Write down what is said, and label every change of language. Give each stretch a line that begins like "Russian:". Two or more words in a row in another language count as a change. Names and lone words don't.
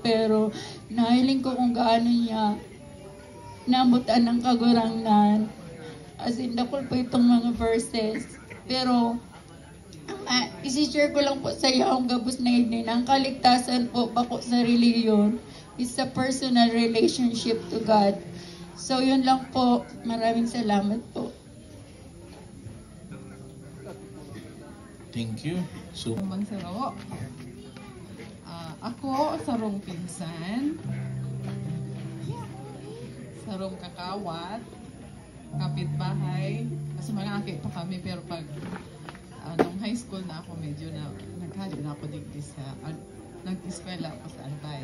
Bikol: Pero nahiling ko kung gaano niya namutan ng kagurangnan.
English: As in,
Bikol: dakol po itong mga verses. Pero isi-share ko lang po sa iyo ang gabos na yun. Ang kaligtasan po bako sa reliyon
English: is a personal relationship to God.
Filipino: So yun lang po. Maraming salamat po.
English: Thank you. So,
Bikol: Mansaro. Ako, sarong pinsan. Sarong kakawat. Kapitbahay. Kasi mga aki pa kami, pero pag nung
English: high school
Bikol: na ako, medyo na naghali na ako digdi sa nag-eskwela ako sa Albay.